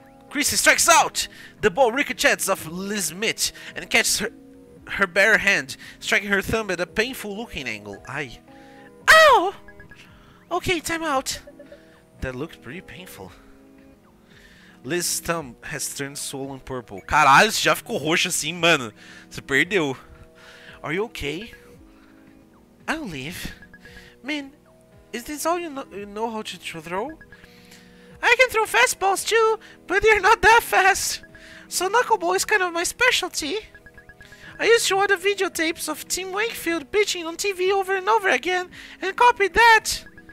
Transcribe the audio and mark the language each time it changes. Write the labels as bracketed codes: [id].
[en] Chrissy strikes out! The ball ricochets off Liz's mitt and catches her bare hand, striking her thumb at a painful looking angle. Aye. Ow! Okay, time out. That looked pretty painful. Liz's thumb has turned swollen purple. [pt] Caralho, você já ficou roxo assim, mano. Você perdeu. [en] Are you okay? I'll leave. Man, is this all you know how to throw? I can throw fastballs too, but they're not that fast. So knuckleball is kind of my specialty. I used to watch the videotapes of Tim Wakefield pitching on TV over and over again and copied that.